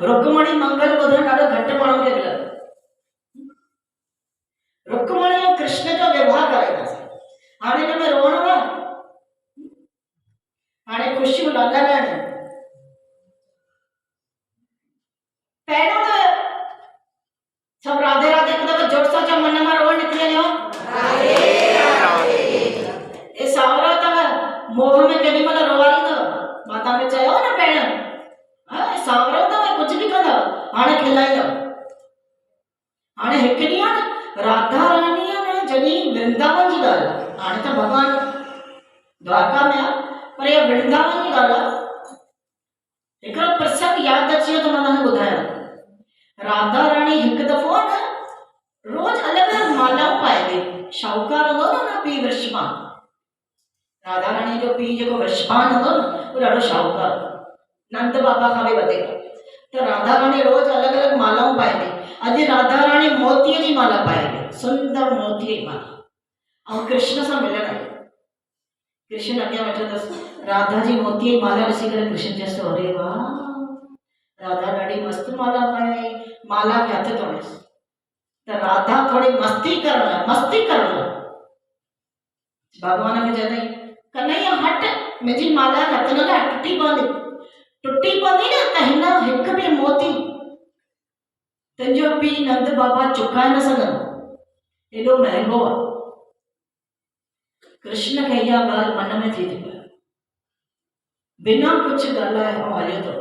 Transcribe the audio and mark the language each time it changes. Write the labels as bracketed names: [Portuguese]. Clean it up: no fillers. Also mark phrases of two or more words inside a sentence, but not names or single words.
[Sindhi] रुक्मणी मंगल ॿुधण ॾाढो घटि माण्हुनि खे मिलंदो। रुक्मणी ऐं कृष्ण जो विवाह कराईंदासीं। हाणे हिन में रोअण न, हाणे ख़ुशियूं लॻाइण। पहिरियों त सब राधे राधे हिकु दफ़ो जोर सां चओ, मन मां रोअण निकिरी वञो। ए सावरा अथव, मोह में केॾी महिल रोवारींदव। मां तव्हांखे चयो न पहिरियों, सावरो अथव कुझु बि कंदव, हाणे खिलाईंदव। हाणे हिकु ॾींहुं आहे न, राधा रानी आहे न जॾहिं वृंदावन जी ॻाल्हि आहे, हाणे त भॻवान द्वारका में आहे, पर इहा वृंदावन जी ॻाल्हि आहे। हिकिड़ो प्रसंग यादि अची वियो त मां तव्हांखे ॿुधायां। राधा रानी हिकु दफ़ो आहे न रोज़ अलॻि अलॻि मालाऊं पाए थी। शाहूकार हूंदो न पीउ वृषभान, राधा रानी जो पीउ जेको वृषभान हूंदो न उहो ॾाढो शाहूकार, नंद बाबा खां बि वधीक। त राधा रानी रोज़ अलॻि अलॻि मालाऊं पाए थी। अॼु राधा रानी मोतीअ जी माला पाए थी, सुंदर मोतीअ जी माला, ऐं कृष्ण सां मिलण आई। कृष्ण अॻियां वेठो अथसि, राधा जी मोतीअ जी माला ॾिसी करे कृष्ण चयसि, अरे वाह, राधा ॾाढी मस्तु माला पाए, माला खे हथ तोड़ेसि। त राधा थोड़ी मस्ती करण भगवान खे चवंदई, कन्हैया हट, मुंहिंजी माला हथ न लॻाए, टुटी पवंदी न त हिन हिकु बि मोती तुंहिंजो पीउ नंद बाबा चुकाए न सघंदो, एॾो महांगो आहे। कृष्ण खे इहा ॻाल्हि मन में थी पई, बिना कुझु ॻाल्हाए ऐं हलियो थो।